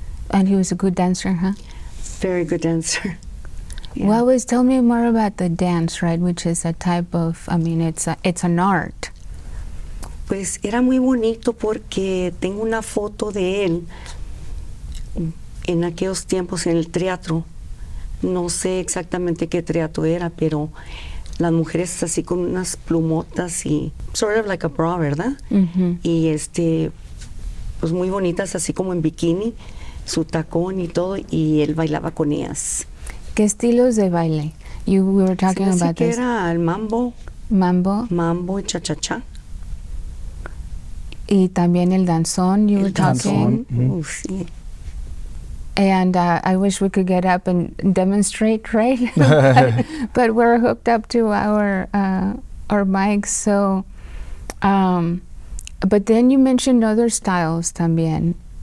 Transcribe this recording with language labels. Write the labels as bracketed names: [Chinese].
[English] And he was a good dancer, huh? Very good dancer. Yeah. Well, tell me more about the dance, right? Which is a type of, I mean, it's an art. [Spanish] Pues era muy bonito porque tengo una foto de él en aquellos tiempos en el teatro. No sé exactamente qué teatro era, pero las mujeres así con unas plumotas y [English] sort of like a bra, [Spanish] ¿verdad? Mm-hmm. Y pues muy bonitas así como en bikini, su tacón y todo, y él bailaba con ellas. ¿Qué estilos de baile? [English] We were talking about [Spanish] que [English] this. [Spanish] Era el mambo. Mambo y cha-cha-cha. Y también el danzón, [English] you were talking. Mm-hmm. [Spanish] Sí. [English] And I wish we could get up and demonstrate, right? but we're hooked up to our mics, so. But then you mentioned other styles también.